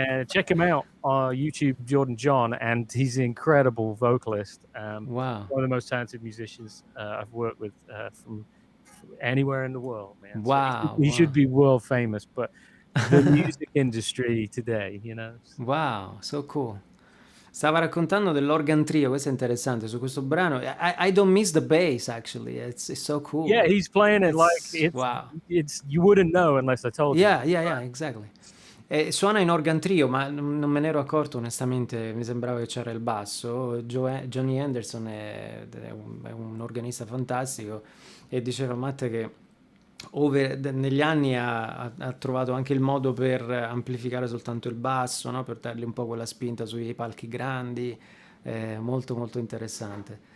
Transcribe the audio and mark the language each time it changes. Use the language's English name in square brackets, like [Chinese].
[English] Check him out on YouTube, Jordan John, and he's an incredible vocalist. Wow. One of the most talented musicians I've worked with from anywhere in the world, man. Wow. So he should be world famous, but the music industry today, you know. Wow, so cool. [Italian] Stava raccontando dell'organ trio, questo è interessante, su questo brano. [English] I don't miss the bass, actually. It's so cool. Yeah, he's playing it like it's, wow. It's you wouldn't know unless I told you. Yeah, exactly. [Italian] Suona in organ trio, ma non me ne ero accorto, onestamente, mi sembrava che c'era il basso. Johnny Anderson è un organista fantastico e diceva Matte che negli anni ha trovato anche il modo per amplificare soltanto il basso, no? Per dargli un po' quella spinta sui palchi grandi, molto molto interessante.